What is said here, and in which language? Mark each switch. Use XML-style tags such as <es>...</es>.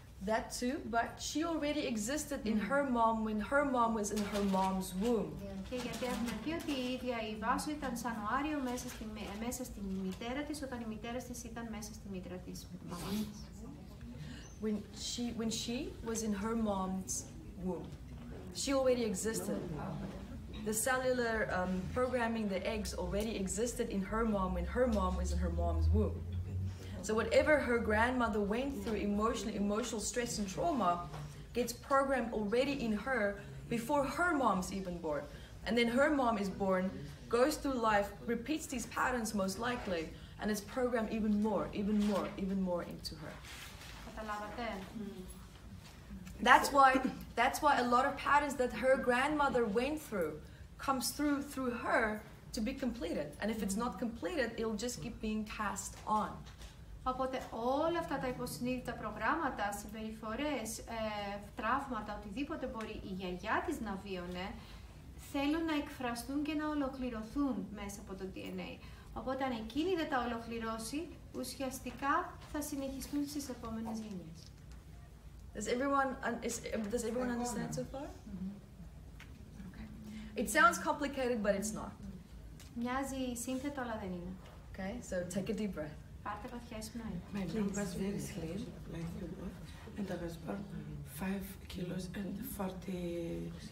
<en>That too, but she already existed in her mom when her mom was in her mom's womb.</en> <el>Και γιατί έχουμε πει ότι η ίδια η βάσο ήταν σαν οάριο μέσα στη μητέρα της, όταν η μητέρα της ήταν μέσα στη μήτρα της μαμάς της.</el> <en>When she was in her mom's womb, she already existed. The cellular programming, the eggs already existed in her mom when her mom was in her mom's womb. So whatever her grandmother went through emotional stress and trauma gets programmed already in her before her mom's even born. And then her mom is born, goes through life, repeats these patterns most likely, and it's programmed even more into her. That's why a lot of patterns that her grandmother went through comes through her to be completed. And if it's not completed, it'll just keep being passed on.</en> <el>Οπότε όλα αυτά τα υποσυνείδητα προγράμματα, συμπεριφορές, τραύματα, οτιδήποτε μπορεί η γιαγιά της να βίωνε, θέλουν να εκφραστούν και να ολοκληρωθούν μέσα από το DNA. Οπότε αν εκείνη δεν τα ολοκληρώσει, ουσιαστικά θα συνεχιστούν στις επόμενες γενιές.</el> <en>Does everyone understand so far? Okay. It sounds complicated, but it's not.</en> <el>Μοιάζει σύνθετο, αλλά δεν είναι.</el> <en>Okay, so take a deep breath.</en> <el>Πάρτε βαθιές πνοή.</el> <en>My mom was very slim, like you both, and I was born 5 kilos and 400.</en>